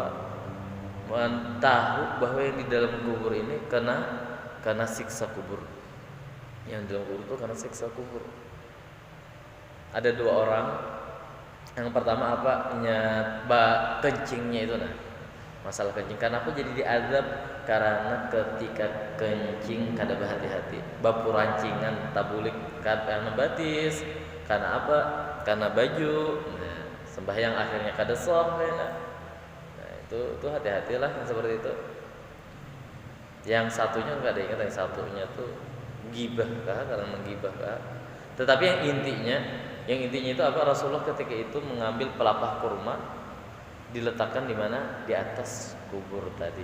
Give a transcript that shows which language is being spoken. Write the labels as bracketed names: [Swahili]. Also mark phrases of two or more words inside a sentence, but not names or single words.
[Indonesian] Tahu bahwa yang di dalam kubur ini karena siksa kubur. Yang di dalam kubur itu karena siksa kubur. Ada dua orang. Yang pertama apa? Kencingnya itu masalah kencing. [Banjar] Kenapa jadi diazab? Karena ketika kencing kada berhati-hati, bapu rancingan tabulik karena batis, karena apa? [Indonesian] Karena baju. [Banjar] Nah, sembahyang akhirnya kada sah. [Indonesian] Nah, itu hati-hatilah yang seperti itu. Yang satunya enggak ada ingat, yang satunya tuh gibah karena menggibah. Tetapi yang intinya itu apa? Rasulullah ketika itu mengambil pelapah kurma, diletakkan di mana? Di atas kubur tadi.